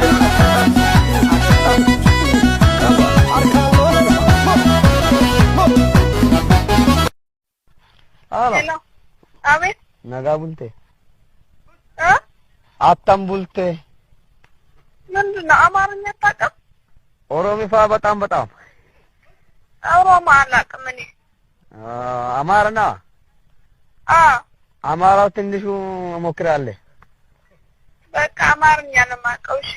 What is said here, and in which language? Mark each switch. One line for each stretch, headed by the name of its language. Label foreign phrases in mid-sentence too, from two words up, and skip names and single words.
English: Hello.
Amharic: Abe?
Oromo: Naga bulte. Hah? Attam bulte.
Amharic: ምንድነው አማርኛ አታውቅም? ኦሮሚፋ በጣም ኦሮሞ አላውቅም እኔ። አማርኛ? አማራው ትንሹ እሞክራለሁ። በቃ አማርኛ ነው የማውቀው። እሺ